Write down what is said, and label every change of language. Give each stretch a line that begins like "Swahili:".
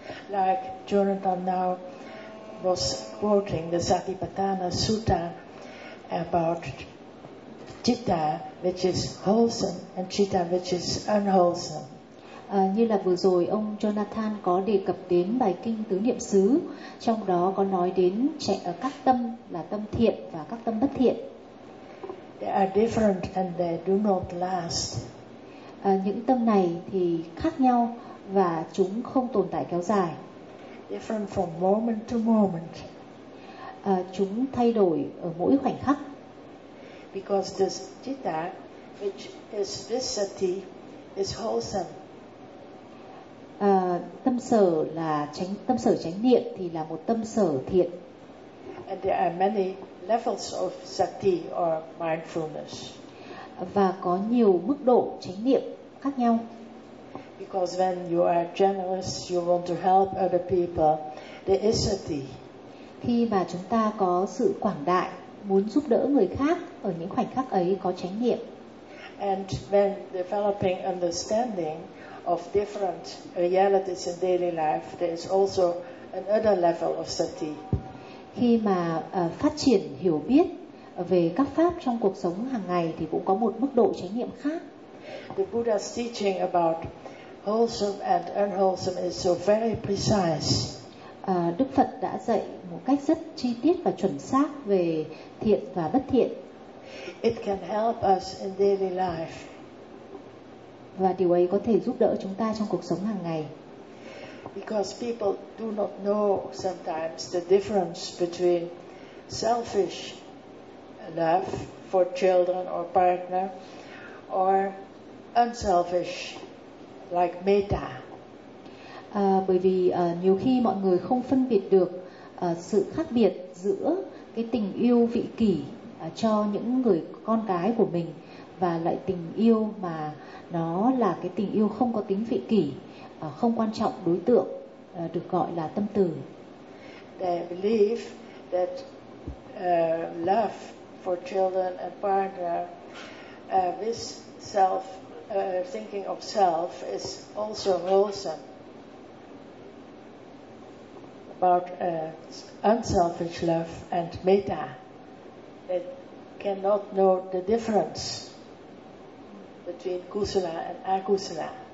English: Like Jonathan now was quoting the Satipatthana Sutta about citta which is wholesome and citta which is unwholesome.
Vietnamese: Như là vừa rồi ông Jonathan có đề cập đến bài kinh Tứ Niệm Xứ, trong đó có nói đến các tâm là tâm thiện và các tâm bất thiện.
English: They are different and they do not last.
Vietnamese: Những tâm này thì khác nhau và chúng không tồn tại kéo dài.
English: Different from moment to moment.
Vietnamese: Chúng thay đổi ở mỗi khoảnh khắc.
English: Because the citta, which is visati, is wholesome.
Vietnamese: Tâm sở là chánh, tâm sở chánh niệm thì là một tâm sở thiện.
English: And there are many levels of sati or mindfulness.
Vietnamese: Và có nhiều mức độ chánh niệm khác nhau.
English: Because when you are generous, you want to help other people. There is sati.
Vietnamese: Khi mà chúng ta có sự quảng đại, muốn giúp đỡ người khác, ở những khoảnh khắc ấy có chánh niệm.
English: And when developing understanding of different realities in daily life, there is also another level of sati.
Vietnamese: Khi mà phát triển hiểu biết về các pháp trong cuộc sống hàng ngày thì cũng có một mức độ chánh niệm khác.
English: The Buddha's teaching about wholesome and unwholesome is so very precise.
Vietnamese: Đức Phật đã dạy một cách rất chi tiết và chuẩn xác về thiện và bất thiện.
English: It can help us in daily life.
Vietnamese: Và điều ấy có thể giúp đỡ chúng ta trong cuộc sống hàng ngày.
English: Because people do not know sometimes the difference between selfish love for children or partner or unselfish like metta.
Vietnamese: Bởi vì nhiều khi mọi người không phân biệt được sự khác biệt giữa cái tình yêu vị kỷ cho những người con cái của mình và lại tình yêu mà nó là cái tình yêu không có tính vị kỷ, không quan trọng đối tượng, được gọi là tâm từ.
English: They believe that love for children and partner with self thinking of self is also wholesome. About unselfish love and metta, they cannot know the difference between kusala and akusala.